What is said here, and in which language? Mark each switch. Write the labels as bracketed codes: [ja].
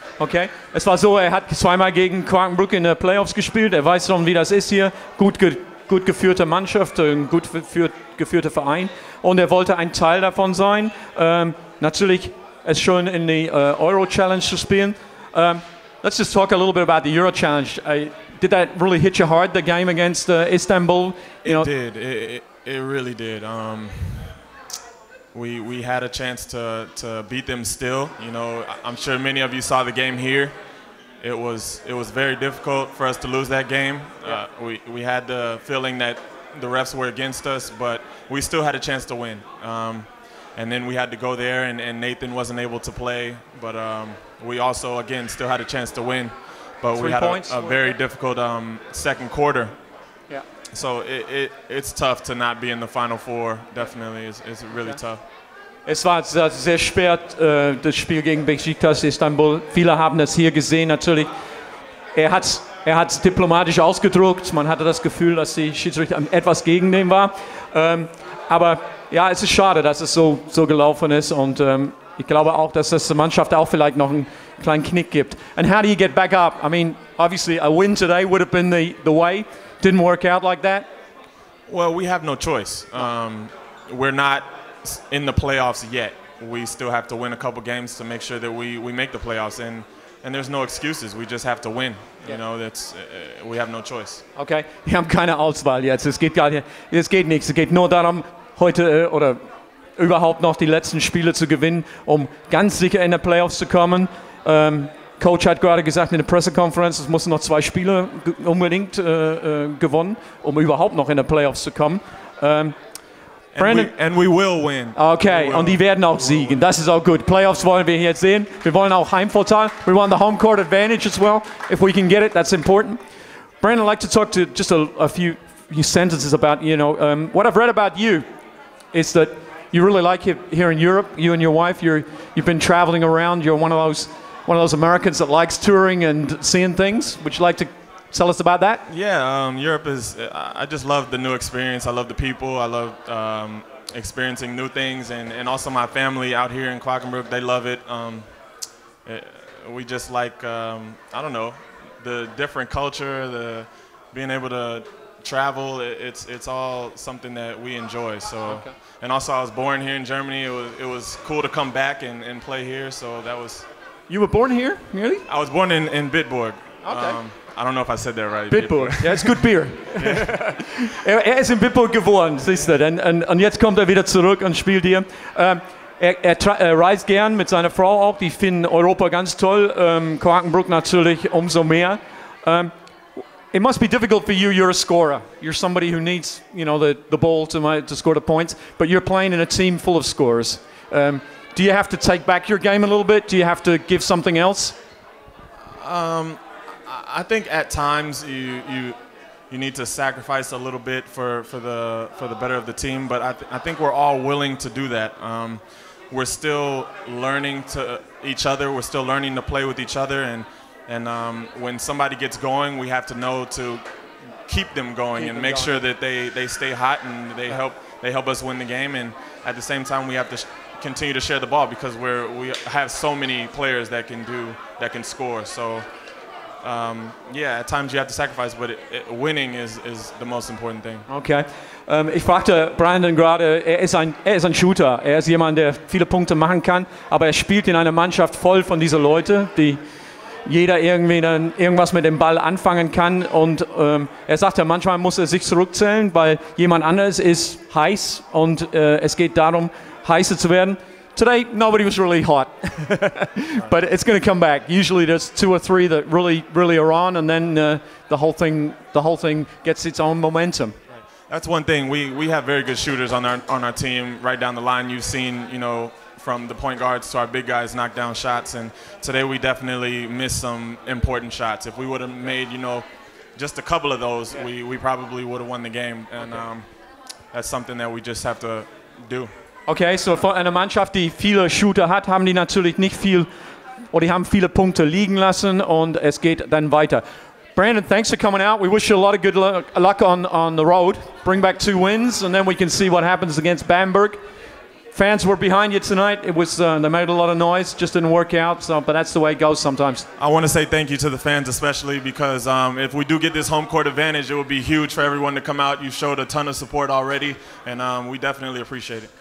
[de] Okay, es war so, hat zweimal gegen Quakenbrück in den Playoffs gespielt. Weiß schon, wie das ist hier. Gut geführte Mannschaft, ein gut geführter Verein, und wollte ein Teil davon sein. Natürlich es schön in die Euro Challenge zu spielen. [en] Let's just talk a little bit about the Euro Challenge. Did that really hit you hard, the game against Istanbul? It did. It really did. We had a chance to beat them still. I'm sure many of you saw the game here. It was very difficult for us to lose that game. We had the feeling that the refs were against us, but we still had a chance to win. And then we had to go there, and Nathan wasn't able to play, but we also, again, still had a chance to win. But we had a very difficult second quarter. Yeah. So it's tough to not be in the Final Four. Definitely, it's really tough. [de] Es war sehr schwer, das Spiel gegen Beşiktaş Istanbul. Viele haben das hier gesehen, natürlich. Er hat's diplomatisch ausgedrückt. Man hatte das Gefühl, dass die Schiedsrichter etwas gegen den war. Aber ja, es ist schade, dass es so gelaufen ist. Und Ich glaube auch, dass das der Mannschaft auch vielleicht noch einen kleinen Knick gibt. [en] And how do you get back up? I mean, obviously a win today would have been the way. Didn't work out like that. Well, we have no choice. We're not in the playoffs yet. We still have to win a couple games to make sure that we make the playoffs. And there's no excuses. We just have to win. You know, we have no choice. [de] Okay, wir haben keine Auswahl jetzt. Es geht nichts. Es geht nur darum, heute oder überhaupt noch die letzten Spiele zu gewinnen, um ganz sicher in die Playoffs zu kommen. Coach hat gerade gesagt in der Pressekonferenz, es mussten noch 2 Spiele unbedingt gewonnen, um überhaupt noch in die Playoffs zu kommen. [en] Brandon, and we will win. [de] Okay, und die werden auch siegen. Das ist auch gut. Playoffs wollen wir jetzt sehen. Wir wollen auch Heimvorteil. [en] We want the home court advantage as well. If we can get it, that's important. Brandon, I'd like to talk to just a few sentences about, what I've read about you is that you really like it here in Europe. You and your wife, you've been traveling around. You're one of those Americans that likes touring and seeing things. Would you like to tell us about that? Yeah, Europe is. I just love the new experience. I love the people. I love experiencing new things, and also my family out here in Quakenbrück. They love it. We just like I don't know, the different culture, the being able to travel. It's all something that we enjoy. So, okay. And also I was born here in Germany. It was cool to come back and play here. So that was. You were born here, really? I was born in Bitburg. Okay. I don't know if I said that right. [de] Bitburg, ja, ist gut Bier. Er ist in Bitburg geboren, siehst du. Und jetzt kommt er wieder zurück und spielt hier. Er reist gern mit seiner Frau auch. Die finden Europa ganz toll. Quakenbrück natürlich umso mehr. [en] It must be difficult for you. You're a scorer. You're somebody who needs, the ball to score the points. But you're playing in a team full of scorers. Do you have to take back your game a little bit? Do you have to give something else? I think at times you need to sacrifice a little bit for the better of the team, but I think we're all willing to do that. We're still learning to each other. We're still learning to play with each other, and when somebody gets going, we have to know to keep them going and make sure that they stay hot and they help us win the game. And at the same time, we have to continue to share the ball because we have so many players that can score. So. At times you have to sacrifice, but winning is the most important thing. Okay. [de] Ich fragte Brandon gerade, er ist ein Shooter. Er ist jemand, der viele Punkte machen kann, aber er spielt in einer Mannschaft voll von diesen Leuten, die jeder irgendwie dann irgendwas mit dem Ball anfangen kann. Und er sagte, manchmal muss er sich zurückzählen, weil jemand anderes ist heiß und es geht darum, heißer zu werden. [en] Today, nobody was really hot, but it's going to come back. Usually, there's 2 or 3 that really are on, and then the whole thing gets its own momentum. Right. That's one thing. We have very good shooters on our team right down the line. You've seen, from the point guards to our big guys knock down shots, and today we definitely missed some important shots. If we would have made, just a couple of those, we probably would have won the game, and that's something that we just have to do. [de] Okay, so von einer Mannschaft, die viele Shooter hat, haben die natürlich nicht viel, oder die haben viele Punkte liegen lassen und es geht dann weiter. [en] Brandon, thanks for coming out. We wish you a lot of good luck on the road. Bring back 2 wins and then we can see what happens against Bamberg. Fans were behind you tonight. It was they made a lot of noise, just didn't work out. So, but that's the way it goes sometimes. I want to say thank you to the fans, especially because if we do get this home court advantage, it will be huge for everyone to come out. You showed a ton of support already, and we definitely appreciate it.